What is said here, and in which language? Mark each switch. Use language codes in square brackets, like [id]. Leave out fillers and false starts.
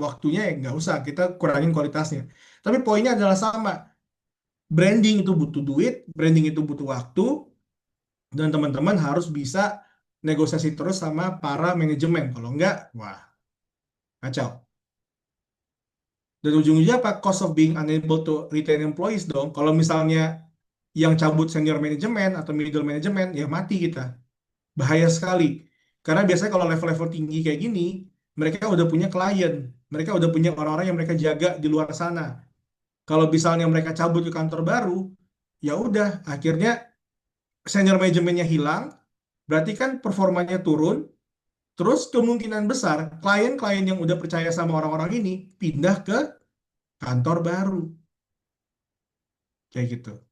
[id] Waktunya ya nggak usah, kita kurangin kualitasnya. Tapi poinnya adalah sama. Branding itu butuh duit, branding itu butuh waktu, dan teman-teman harus bisa negosiasi terus sama para manajemen. Kalau enggak, wah, kacau. Dan ujung-ujungnya apa? [en] Cost of being unable to retain employees dong. [id] Kalau misalnya yang cabut senior manajemen atau middle manajemen, ya mati kita. Bahaya sekali. Karena biasanya kalau level-level tinggi kayak gini, mereka udah punya klien. Mereka udah punya orang-orang yang mereka jaga di luar sana. Kalau misalnya mereka cabut ke kantor baru, ya udah, akhirnya senior manajemennya hilang, berarti kan performanya turun, terus kemungkinan besar klien-klien yang udah percaya sama orang-orang ini pindah ke kantor baru. Kayak gitu.